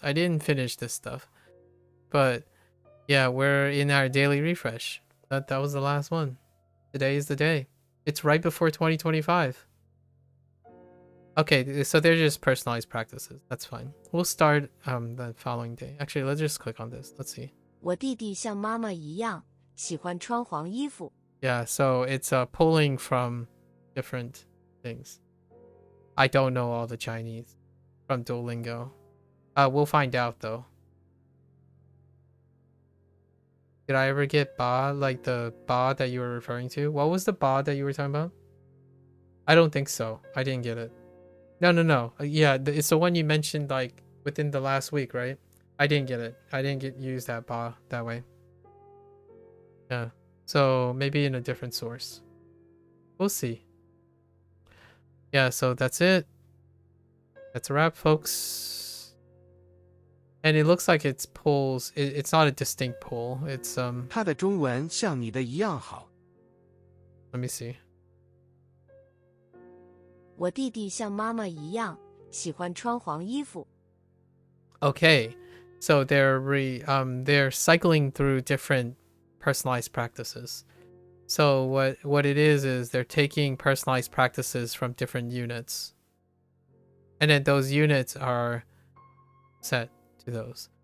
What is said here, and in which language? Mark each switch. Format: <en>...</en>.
<en>I didn't finish this stuff, but yeah, we're in our daily refresh. That was the last one. Today is the day. It's right before 2025. Okay, so they're just personalized practices. That's fine. We'll start the following day. Actually, let's just click on this. Let's see.</en> <zh>我弟弟像妈妈一样喜欢穿黄衣服。</zh> <en>Yeah, so it's pulling from different things. I don't know all the Chinese from Duolingo. We'll find out though. Did I ever get ba, like the ba that you were referring to? What was the ba that you were talking about? I don't think so. I didn't get it. No. Yeah, it's the one you mentioned like within the last week, right? I didn't get it. I didn't use that ba that way. Yeah. So maybe in a different source. We'll see. Yeah, so that's it. That's a wrap, folks. And it looks like it's pulls. It's not a distinct pull. It's</en> <zh>他的中文像你的一样好。</zh> <en>Let me see.</en> <zh>我弟弟像妈妈一样喜欢穿黄衣服。</zh> <en>Okay, so they're cycling through different personalized practices. So what it is they're taking personalized practices from different units, and then those units are set to those.</en>